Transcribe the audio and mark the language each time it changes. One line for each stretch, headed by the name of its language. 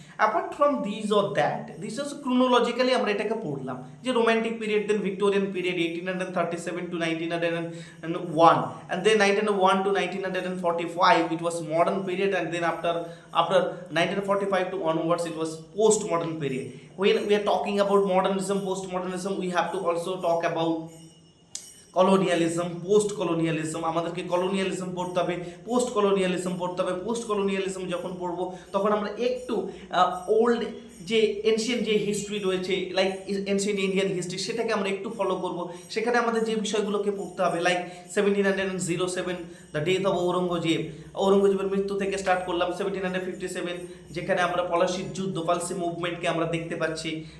English: Apart from these or that, this is chronologically আমরা এটাকে পড়লাম যে romantic period, then Victorian period 1837 to 1901, and then 1901 to 1945 it was modern period, and then after 1945 to onwards it was postmodern period. When we are talking about modernism, postmodernism, we have to also talk about
Bangla: colonialism, post colonialism, আমাদেরকে colonialism পড়তে হবে, post colonialism পড়তে হবে। Post colonialism যখন পড়বো তখন আমরা একটু ওল্ড যে এনশিয়েন্ট যে হিস্ট্রি রয়েছে, লাইক এনশিয়েন্ট ইন্ডিয়ান হিস্ট্রি, সেটাকে আমরা একটু ফলো করব। সেখানে আমাদের যে বিষয়গুলোকে পড়তে হবে, like 1707 the death of Aurangzeb, ঔরঙ্গজেবের মৃত্যু থেকে স্টার্ট করলাম 1757, যেখানে আমরা পলাশির যুদ্ধ, পালসি মুভমেন্টকে আমরা দেখতে পাচ্ছি।